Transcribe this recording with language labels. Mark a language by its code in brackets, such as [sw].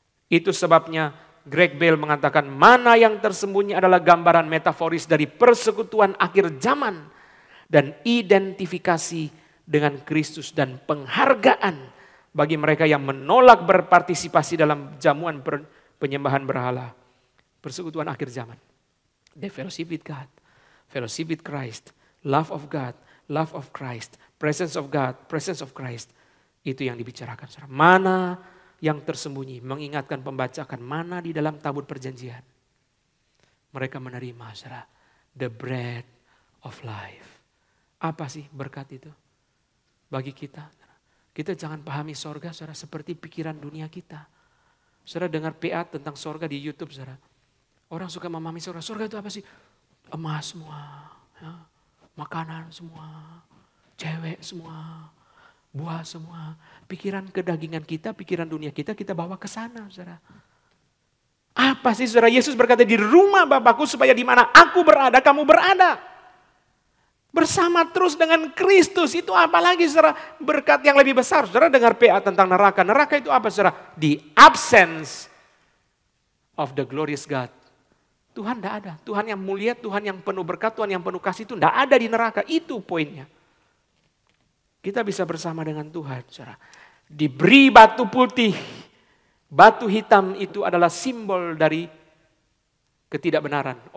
[id] Itu sebabnya Greg Bale mengatakan mana yang tersembunyi adalah gambaran metaforis dari persekutuan akhir zaman dan identifikasi dengan Kristus dan penghargaan bagi mereka yang menolak berpartisipasi dalam jamuan penyembahan berhala. Persekutuan akhir zaman. [en] The fellowship with God, fellowship with Christ, love of God, love of Christ, presence of God, presence of Christ. [id] Itu yang dibicarakan. Saudara. Mana yang tersembunyi, mengingatkan pembaca akan mana di dalam tabut perjanjian. Mereka menerima saudara, [en] the bread of life. [id] Apa sih berkat itu? Bagi kita, kita jangan pahami sorga saudara seperti pikiran dunia kita. Saudara dengar PA tentang sorga di YouTube saudara. Orang suka memahami sorga. Sorga itu apa sih? Emas semua, ya. Makanan semua, cewek semua, buah semua. Pikiran kedagingan kita, pikiran dunia kita bawa ke sana saudara. Apa sih saudara? Yesus berkata di rumah Bapakku supaya di mana aku berada, kamu berada. Bersama terus dengan Kristus, itu apalagi saudara berkat yang lebih besar. Saudara dengar PA tentang neraka. Neraka itu apa saudara? [en] The absence of the glorious God. [id] Tuhan tidak ada. Tuhan yang mulia, Tuhan yang penuh berkat, Tuhan yang penuh kasih itu tidak ada di neraka. Itu poinnya. Kita bisa bersama dengan Tuhan saudara. Diberi batu putih. Batu hitam itu adalah simbol dari ketidakbenaran.